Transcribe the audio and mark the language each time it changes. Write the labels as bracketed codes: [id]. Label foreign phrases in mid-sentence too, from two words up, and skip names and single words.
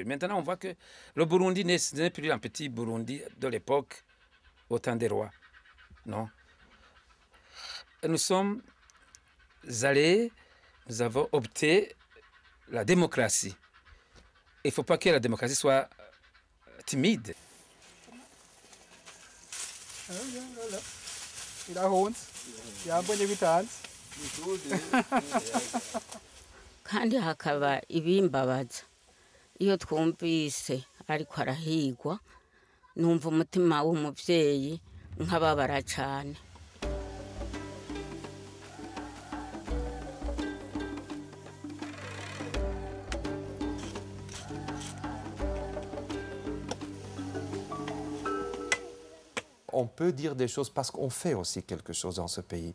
[fr] Maintenant, on voit que le Burundi n'est plus un petit Burundi de l'époque, au temps des rois. Non. Nous sommes allés, nous avons opté la démocratie. Il ne faut pas que la démocratie soit timide. [rn] kandi hakaba ibimbabaza iyo twumvise ariko arahigwa numva umutima w'umuvyeyi nkababara cyane. [fr] On peut dire des choses parce qu'on fait aussi quelque chose dans ce pays.